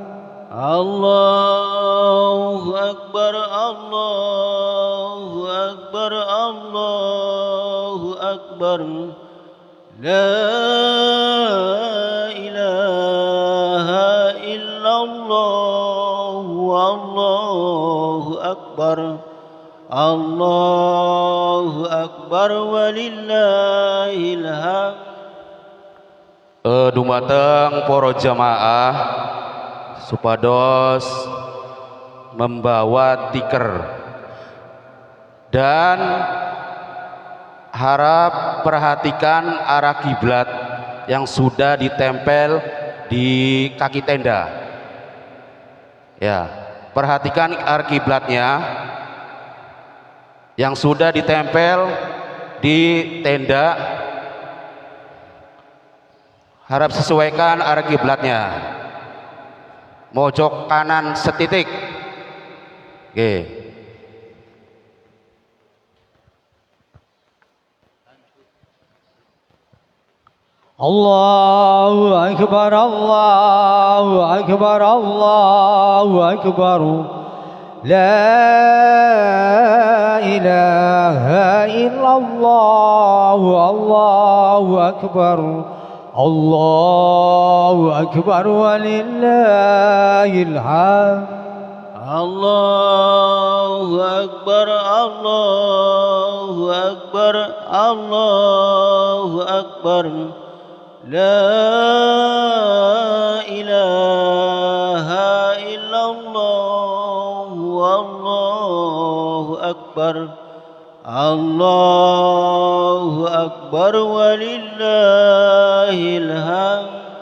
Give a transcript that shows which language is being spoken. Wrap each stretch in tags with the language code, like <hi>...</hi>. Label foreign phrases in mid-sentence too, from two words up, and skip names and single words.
<ar>الله أكبر الله أكبر الله أكبر لا إله إلا الله والله أكبر الله أكبر ولله الحمد.</ar> <jv>Dumateng para jamaah supados</jv> <id>membawa tikar dan harap perhatikan arah kiblat yang sudah ditempel di kaki tenda. Ya, perhatikan arah kiblatnya yang sudah ditempel di tenda. Harap sesuaikan arah kiblatnya.</id> <jv>Mojok kanan setitik. Oke.</jv> <ar>الله أكبر الله أكبر الله أكبر لا إله إلا الله الله أكبر الله أكبر ولله الحمد الله أكبر الله أكبر الله أكبر لا إله إلا الله والله أكبر الله أكبر ولله الحمد</ar>